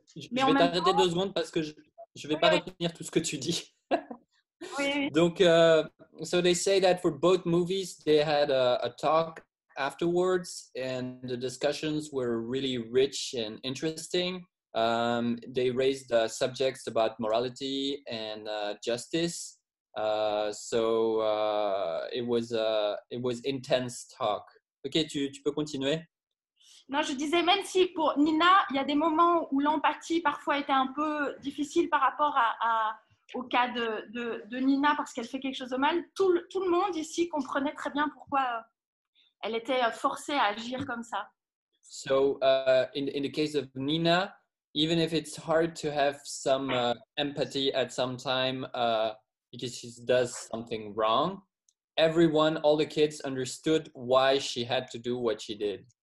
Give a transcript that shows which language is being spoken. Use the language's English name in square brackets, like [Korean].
[French] Je vais t'arrêter 2 secondes parce que je vais pas retenir tout ce que tu dis. Oui. [English] Donc, so they say that for both movies, they had a talk afterwards, and the discussions were really rich and interesting. They raised subjects about morality and justice. So it was intense talk. [French] Ok, tu peux continuer. Non, je disais, même si pour Nina, il y a des moments où l'empathie parfois était un peu difficile par rapport au cas de Nina parce qu'elle fait quelque chose de mal, tout le monde ici comprenait très bien pourquoi elle était forcée à agir comme ça. [English] So in the case of Nina, even if it's hard to have some empathy at some time because she does something wrong, everyone, all the kids understood why she had to do what she did.